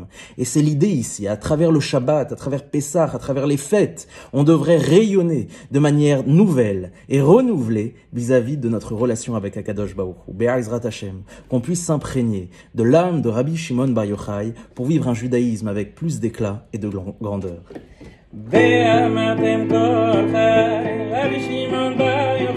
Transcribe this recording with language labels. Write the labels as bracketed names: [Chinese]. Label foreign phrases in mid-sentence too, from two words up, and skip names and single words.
[French] Et c'est l'idée ici, à travers le Shabbat, à travers Pessah, à travers les fêtes, on devrait rayonner de manière nouvelle et renouvelée vis-à-vis de notre relation avec [Hebrew] הקדוש ברוך הוא. בעזרת השם, [French] qu'on puisse s'imprégner de l'âme de Rabbi Shimon Bar Yochai pour vivre un judaïsme avec plus d'éclat et de grandeur. [Hebrew] ואמרתם כל חי, רבי שמעון בר